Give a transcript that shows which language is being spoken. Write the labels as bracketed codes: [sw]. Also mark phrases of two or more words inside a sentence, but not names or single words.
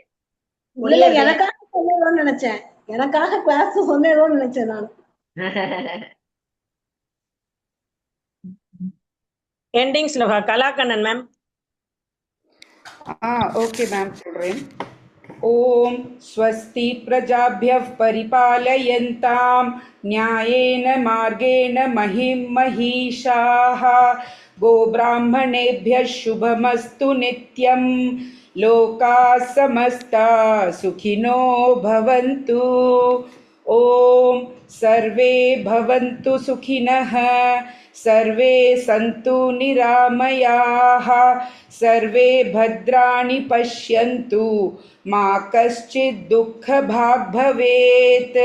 [ta] எனக்காக சொன்னேன்னு நினைச்சேன், எனக்காக கிளாஸ் சொன்னேன்னு நினைச்சேன் நான். எண்டிங் ஸ்லோகா கலாகண்ணன் மேம். ஓகே மேம் சொல்றேன். [sa] ॐ स्वस्ति प्रजाभ्यः परिपालयन्तां न्यायेन मार्गेण महिं महिषाः गोब्राह्मणेभ्यः शुभमस्तु नित्यं लोकाः समस्ताः सुखिनो भवन्तु. ओम सर्वे भवन्तु सुखिनः, सर्वे सन्तु निरामयाः, सर्वे भद्राणि पश्यन्तु, मा कश्चित् दुःखभाग् भवेत्.